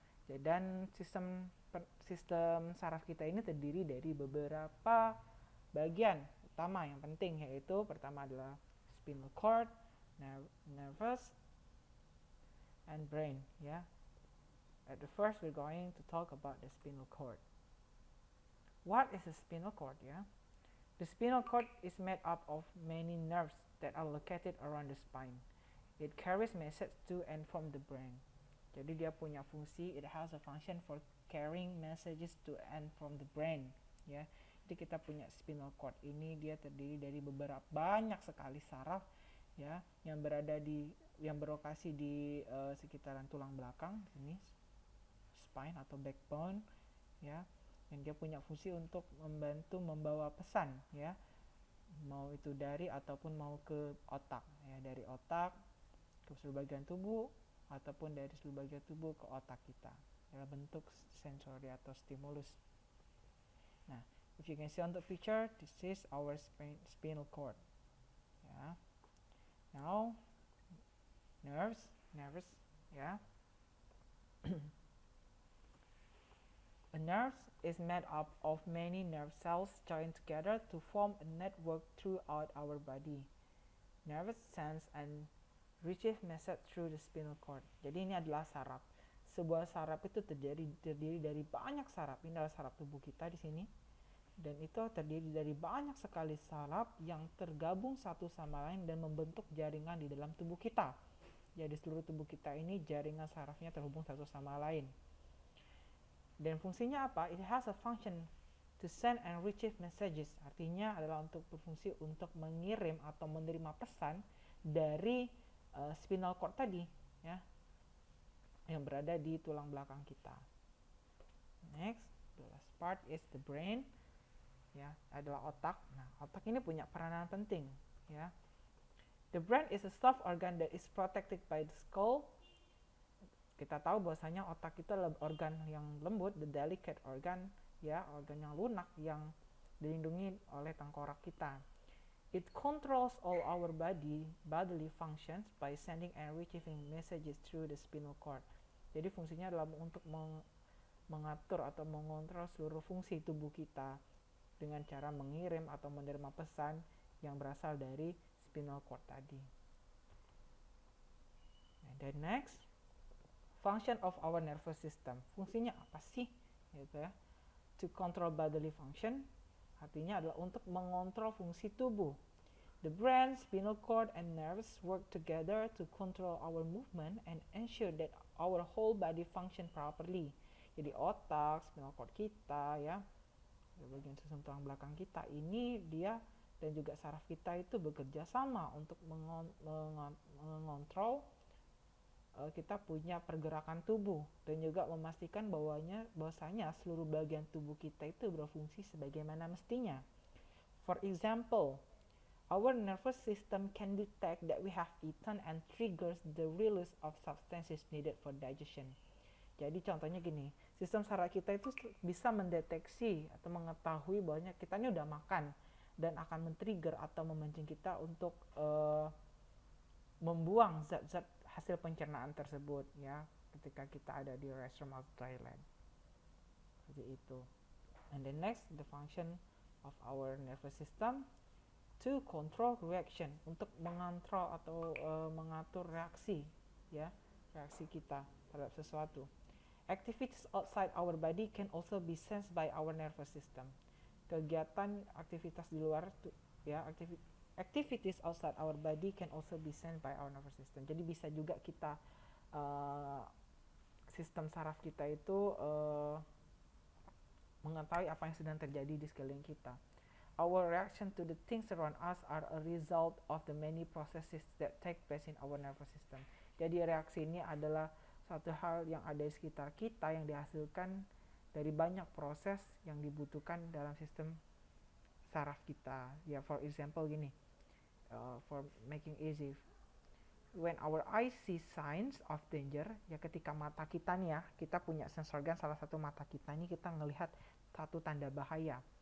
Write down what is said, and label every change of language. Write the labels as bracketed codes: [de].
[id] Dan sistem saraf kita ini terdiri dari beberapa bagian utama yang penting, yaitu pertama adalah [en] spinal cord, nervous, and brain [id] ya. [en] At the first we're going to talk about the spinal cord. What is a spinal cord ya? The spinal cord is made up of many nerves that are located around the spine. It carries messages to and from the brain. [id] Jadi dia punya fungsi, [en] it has a function for carrying messages to and from the brain ya. [id] Jadi kita punya spinal cord ini, dia terdiri dari beberapa banyak sekali saraf ya, yang berlokasi di sekitaran tulang belakang sini, spine atau backbone ya, yang dia punya fungsi untuk membantu membawa pesan ya, mau itu dari ataupun mau ke otak ya, dari otak ke seluruh bagian tubuh ataupun dari seluruh bagian tubuh ke otak kita dalam bentuk sensori atau stimulus. [en] Nah, if you can see on the picture, this is our spinal cord ya. Now nerves ya. A nerve is made up of many nerve cells joined together to form a network throughout our body. Nerves sense and retrieve message through the spinal cord. [id] Jadi ini adalah saraf. Sebuah saraf itu terdiri dari banyak saraf. Ini adalah saraf tubuh kita di sini. Dan itu terdiri dari banyak sekali saraf yang tergabung satu sama lain dan membentuk jaringan di dalam tubuh kita. Jadi seluruh tubuh kita ini jaringan sarafnya terhubung satu sama lain. Dan fungsinya apa? [en] It has a function to send and retrieve messages. [id] Artinya adalah untuk berfungsi untuk mengirim atau menerima pesan dari spinal cord tadi ya, yang berada di tulang belakang kita. [en] Next, the last part is the brain ya, [id] adalah otak. Nah, otak ini punya peranan penting ya. [en] The brain is a soft organ that is protected by the skull. [id] Kita tahu bahwasanya otak itu adalah organ yang lembut, [en] the delicate organ [id] ya, organ yang lunak yang dilindungi oleh tengkorak kita. [en] It controls all our bodily functions by sending and retrieving messages through the spinal cord. [id] Jadi fungsinya adalah untuk mengatur atau mengontrol seluruh fungsi tubuh kita dengan cara mengirim atau menerima pesan yang berasal dari spinal cord tadi. [en] And then next, function of our nervous system. [id] Fungsinya apa sih? Gitu ya. [en] To control bodily function, [id] artinya adalah untuk mengontrol fungsi tubuh. [en] The brain, spinal cord, and nerves work together to control our movement and ensure that our whole body function properly. [id] Jadi otak, spinal cord kita ya, bagian sistem tulang belakang kita ini, dia dan juga saraf kita itu bekerja sama untuk mengontrol kita punya pergerakan tubuh dan juga memastikan bahwasanya seluruh bagian tubuh kita itu berfungsi sebagaimana mestinya. [en] For example, our nervous system can detect that we have eaten and triggers the release of substances needed for digestion. [id] Jadi contohnya gini, sistem saraf kita itu bisa mendeteksi atau mengetahui bahwa kita ini udah makan dan akan men-trigger atau memancing kita untuk membuang zat-zat hasil pencernaan tersebut ya, ketika kita ada di restroom atau toilet. Seperti itu. [en] And then next, the function of our nervous system to control reaction, [id] untuk mengontrol atau mengatur reaksi, ya, reaksi kita terhadap sesuatu. [en] Activities outside our body can also be sensed by our nervous system. [id] Kegiatan aktivitas di luar, ya, [en] activities outside our body can also be sensed by our nervous system. [id] Jadi bisa juga kita sistem saraf kita itu mengetahui apa yang sedang terjadi di sekeliling kita. [en] Our reaction to the things around us are a result of the many processes that take place in our nervous system. [id] Jadi reaksi ini adalah suatu hal yang ada di sekitar kita yang dihasilkan dari banyak proses yang dibutuhkan dalam sistem saraf kita. Ya, [en] for example [id] gini, [en] for making easy, [id] when our eyes see signs of danger, ya ketika mata kita nih ya, kita punya sense organ, salah satu mata kita ini kita ngelihat satu tanda bahaya.